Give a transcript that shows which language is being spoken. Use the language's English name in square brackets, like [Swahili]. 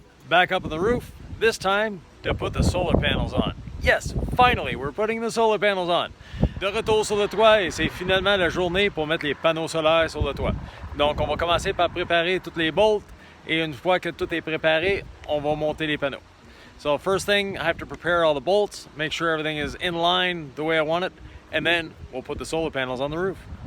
[English] back up on the roof, this time to put the solar panels on. Yes, finally, we're putting the solar panels on. [French] De retour sur le toit et c'est finalement la journée pour mettre les panneaux solaires sur le toit. Donc, on va commencer par préparer toutes les bolts et une fois que tout est préparé, on va monter les panneaux. [English] So first thing, I have to prepare all the bolts, make sure everything is in line the way I want it, and then we'll put the solar panels on the roof.